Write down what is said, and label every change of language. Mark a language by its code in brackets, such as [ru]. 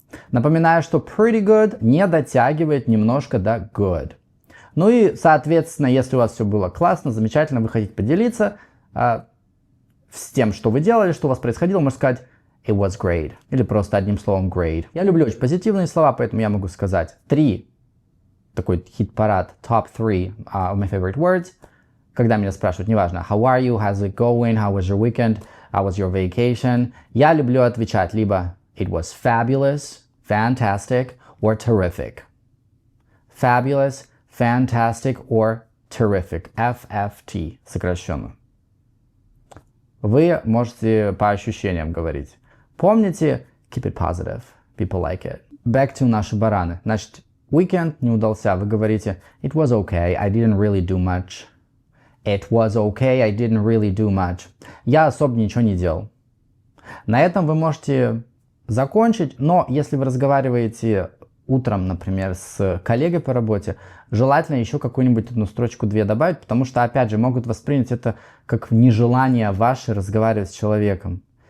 [ru] Напоминаю, что [en] pretty good [ru] не дотягивает немножко до good. Ну и, соответственно, если у вас все было классно, замечательно, вы хотите поделиться с тем, что вы делали, что у вас происходило, можно сказать [en] it was great. [ru] Или просто одним словом great. Я люблю очень позитивные слова, поэтому я могу сказать 3. Такой хит-парад, [en] top 3 of my favorite words. [ru] Когда меня спрашивают, неважно, [en] how are you, how's it going, how was your weekend, how was your vacation, [ru] я люблю отвечать либо [en] it was fabulous, fantastic, or terrific. Fabulous, fantastic, or terrific. [ru] FFT, сокращенно. Вы можете по ощущениям говорить. Помните, [en] keep it positive, people like it. Back to [ru] наши бараны. Значит, weekend не удался, вы говорите [en] it was okay, I didn't really do much. It was okay, I didn't really do much. [ru] Я особо ничего не делал. На этом вы можете закончить, но если вы разговариваете утром, например, с коллегой по работе, желательно еще какую-нибудь одну строчку-две добавить, потому что, опять же, могут воспринять это как нежелание ваше разговаривать с человеком.